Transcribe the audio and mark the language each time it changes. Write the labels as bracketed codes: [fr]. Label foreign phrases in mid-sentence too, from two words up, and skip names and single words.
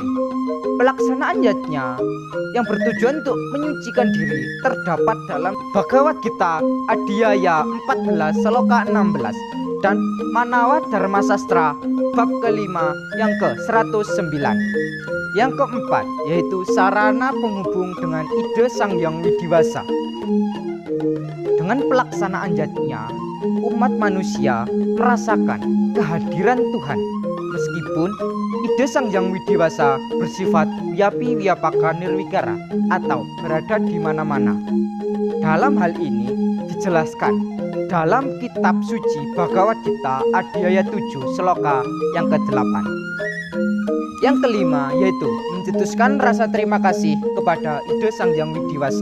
[id] Pelaksanaan yatnya yang bertujuan untuk menyucikan diri terdapat dalam Bhagavad Gita Adhyaya 14 Sloka 16 dan Manawa Dharma Sastra bab kelima yang ke-109. Yang keempat, yaitu sarana penghubung dengan ide Sang Hyang Widiwasa. Dengan pelaksanaan yatnya, umat manusia merasakan kehadiran Tuhan, meskipun ide Sang Hyang Widiwasa bersifat [sa] wiyapi wiyapaka nirwikara [id] atau berada di mana-mana. Dalam hal ini dijelaskan dalam kitab suci Bhagavad Gita Adhyaya 7 Sloka yang ke-8. Yang kelima yaitu mencetuskan rasa terima kasih kepada ide Sang Hyang Widiwasa.